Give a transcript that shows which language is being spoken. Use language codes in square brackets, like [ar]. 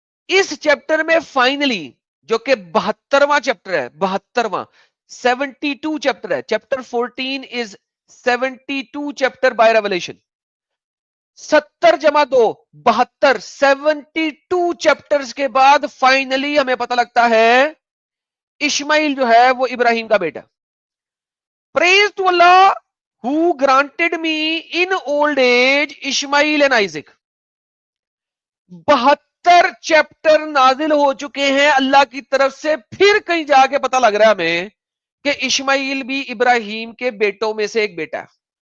[ur] اس chapter میں finally جو کہ 72واں چیپٹر ہے, 72واں 72 چیپٹر ہے. [en] Chapter 14 is 72 chapter by revelation. [ur] 70 جمع 2 72 72 چیپٹرز کے بعد فائنلی ہمیں پتہ لگتا ہے اسماعیل جو ہے وہ ابراہیم کا بیٹا. [en] Praise to اللہ who granted me in old age Ishmael and Isaac. [ur] 72 chapter نازل ہو چکے ہیں اللہ کی طرف سے, پھر کہیں جا کے پتہ لگ رہا ہے ہمیں کہ اسماعیل بھی ابراہیم کے بیٹوں میں سے ایک بیٹا ہے.